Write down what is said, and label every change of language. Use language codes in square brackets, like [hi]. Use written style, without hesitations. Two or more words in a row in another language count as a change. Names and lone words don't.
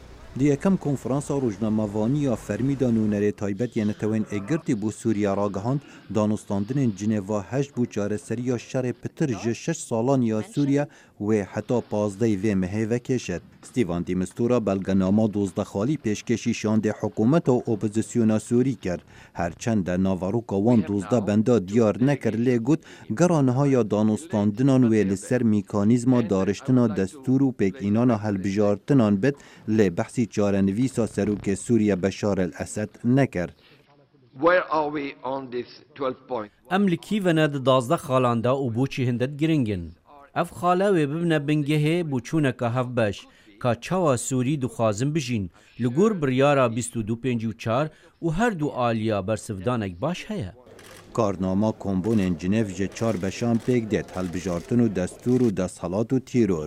[ku] دیەکەم کۆنفرانسا ڕۆژنامەوانیە فەرمیدا نونەرێ تایبەتیە نەتەوەین ئێگرتی بۆ سووریا ڕاگەهاند دانوستاندنên Cinêva heşt bû çareseriya şerê pitir ji 6 salan ya Sûriya wê heta 15 vê mehê vekêşet. Stîvan de Mistura belgenama dozdexalî pêşkêşî şandê hikûmeta opozisyona Sûrî kir. Herçende navaroka wan dozda benda diyar nekir lê got gera nihaya danûstandinan wê li ser mîkanîzma dariştina destûr û pêkînana helbijartinan bit lê behsî çarenivîsa serokê Sûriye Beşar el-Esed nekir. [en] Where are we on this 12 point? [ku] Em li kîvene di 12 xalan da û boçî hindet giringin. Ev xala wê bibine bingehê bû çûneka hevbeş ka çawa Sûrî dixwazin bijîn li gor biryara 2254 û her du aliya bersivdanek baş heye. Karnama kombonên Cinev ji çar beşan pêk dêt helbijartin û destûr û desthilat û tîror.